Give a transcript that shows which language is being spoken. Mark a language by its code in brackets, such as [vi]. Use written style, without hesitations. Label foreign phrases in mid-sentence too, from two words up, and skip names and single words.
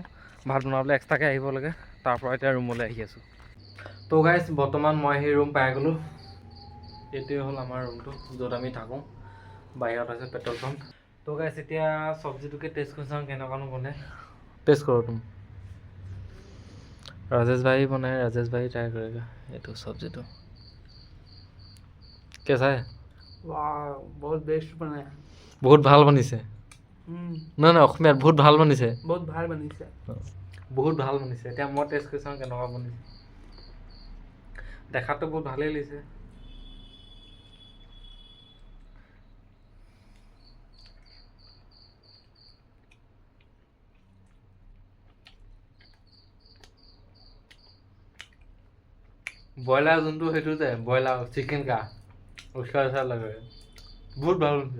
[as] ভাত বনাবলৈ এক্সট্ৰাকৈ আহিব লাগে, তাৰপৰা এতিয়া ৰুমলৈ আহি আছোঁ। তো গাইছ বৰ্তমান মই সেই ৰুম পাই গ'লোঁ। এইটোৱে হ'ল আমাৰ ৰুমটো য'ত আমি থাকোঁ, বাহিৰত আছে পেট্ৰল পাম্প। তো গাইছ এতিয়া চব্জিটোকে টেষ্ট কৰি চাওঁ কেনেকুৱানো বনে। টেষ্ট কৰোঁ তুমি। [hi] राजेश भाई बनाए, राजेश भाई ट्राई करेगा ये तो सब्जी तो कैसा है? वाह बहुत बेस्ट बनाया। [as] बहुत ভাল বনিছে। না না অসমীয়াত বহুত ভাল বনিছে। बहुत ভাল বনিছে। বহুত ভাল বনিছে। এতিয়া মই টেষ্ট কৰি চাওঁ কেনেকুৱা বনিছে। দেখাতো বহুত ভালেই লাগিছে। ব্ৰইলাৰ যোনটো সেইটো যে ব্ৰইলাৰ চিকেন কা উচকা উচকা লাগে, বহুত ভাল হৈছে।